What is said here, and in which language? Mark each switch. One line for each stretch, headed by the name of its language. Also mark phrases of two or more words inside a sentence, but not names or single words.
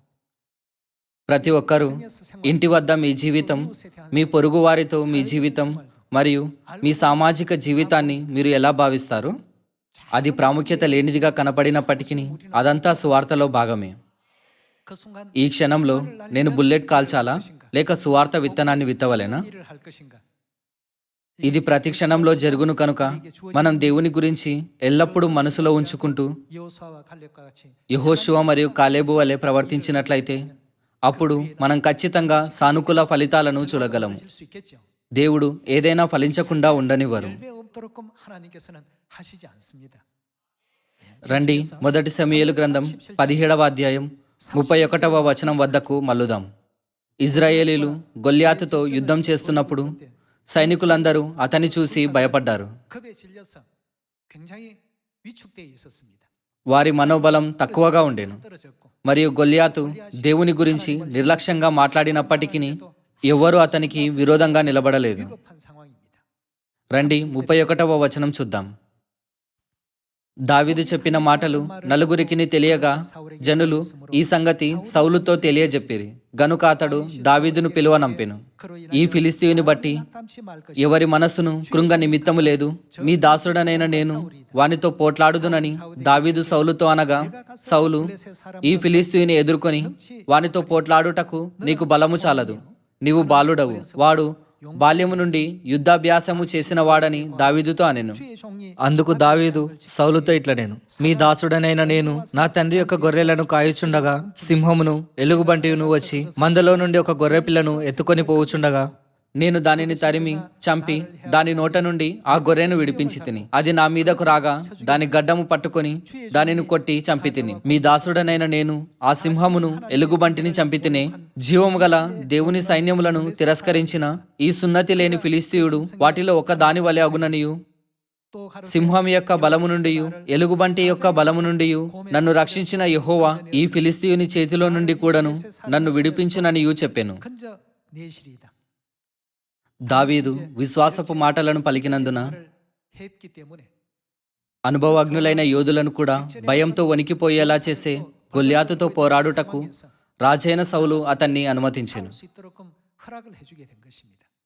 Telugu: ప్రతి ఒక్కరూ ఇంటి వద్ద మీ జీవితం, మీ పొరుగు వారితో మీ జీవితం మరియు మీ సామాజిక జీవితాన్ని మీరు ఎలా భావిస్తారు? అది ప్రాముఖ్యత లేనిదిగా కనపడినప్పటికీ అదంతా సువార్తలో భాగమే.
Korean: 그 순간
Telugu: ఈ క్షణంలో నేను బుల్లెట్ కాల్చాలా లేక సువార్త విత్తనాన్ని విత్తవలేనా?
Korean: 일을 할 것인가?
Telugu: ఇది ప్రతి క్షణంలో జరుగును కనుక మనం దేవుని గురించి ఎల్లప్పుడూ మనసులో ఉంచుకుంటూ
Korean: 여호수아와 갈렙과 같이
Telugu: యెహోషువ మరియు కాలేబు వలె ప్రవర్తించినట్లయితే అప్పుడు మనం ఖచ్చితంగా సానుకూల ఫలితాలను చూడగలము.
Korean: 하실 수 있겠죠.
Telugu: దేవుడు ఏదైనా ఫలించకుండా ఉండనివ్వరు.
Korean: 열매 없도록 하나님께서는 하시지 않습니다.
Telugu: రండి, మొదటి సమూయేలు గ్రంథం 17వ అధ్యాయం 31వ వచనం వద్దకు మల్లుదాం. ఇజ్రాయేలీలు గొల్యాతుతో యుద్ధం చేస్తున్నప్పుడు సైనికులందరూ అతన్ని చూసి భయపడ్డారు.
Korean: 겁에 질려서 굉장히 위축되어 있었습니다.
Telugu: వారి మనోబలం తక్కువగా ఉండెను.
Korean: 떨어졌고
Telugu: మరియు గొల్యాతు దేవుని గురించి నిర్లక్ష్యంగా మాట్లాడినప్పటికీ ఎవ్వరూ అతనికి విరోధంగా నిలబడలేదు.
Korean: 위급한 상황입니다.
Telugu: రండి 31వ వచనం చూద్దాం. దావీదు చెప్పిన మాటలు నలుగురికి తెలియగా జనులు ఈ సంగతి సౌలుతో తెలియజెప్పిరి. గనుక అతడు దావీదును పిలువనంపెను. ఈ ఫిలిస్తీయుని బట్టి
Korean: 땀치 말 것이
Telugu: ఎవరి మనస్సును కృంగ నిమిత్తము లేదు, మీ దాసుడనైన నేను వానితో పోట్లాడుదునని దావీదు సౌలుతో అనగా, సౌలు, ఈ ఫిలిస్తీయుని ఎదుర్కొని వానితో పోట్లాడుటకు నీకు బలము చాలదు, నీవు బాలుడవు. వాడు బాల్యము నుండి యుద్ధాభ్యాసము చేసిన వాడని దావీదుతో అనెను.
Korean: 주의 종이
Telugu: అందుకు దావీదు సౌలుతో ఇట్లా, నేను మీ దాసుడనైన నేను నా తండ్రి యొక్క గొర్రెలను కాయుచుండగా సింహమును ఎలుగుబంటిను వచ్చి మందలో నుండి ఒక గొర్రె పిల్లను ఎత్తుకొని పోవుచుండగా నేను దానిని తరిమి చంపి దాని నోట నుండి ఆ గొర్రెను విడిపించి తిని, అది నా మీదకు రాగా దాని గడ్డము పట్టుకొని దానిని కొట్టి చంపి తిని, మీ దాసుడనైన నేను ఆ సింహమును ఎలుగుబంటిని చంపి తినే, జీవము గల దేవుని సైన్యములను తిరస్కరించిన ఈ సున్నతి లేని ఫిలిస్తీయుడు వాటిలో ఒక దాని వలె అగుననియు,
Korean: 또 가르쳐
Telugu: సింహం యొక్క బలము నుండి ఎలుగుబంటి యొక్క బలము నుండి నన్ను రక్షించిన యెహోవా ఈ ఫిలిస్తీయుని చేతిలో నుండి కూడాను నన్ను విడిపించుననియు చెప్పెను.
Korean: 건져 내시리이다.
Telugu: దావీదు విశ్వాసపు మాటలను పలికినందున
Korean: 했기 때문에
Telugu: అనుభవజ్ఞులైన యోధులను కూడా భయంతో వణికిపోయేలా చేసే గొల్యాతుతో పోరాడుటకు రాజైన సౌలు అతన్ని అనుమతించెను.
Korean: 수 있도록 허락을 해주게 된 것입니다.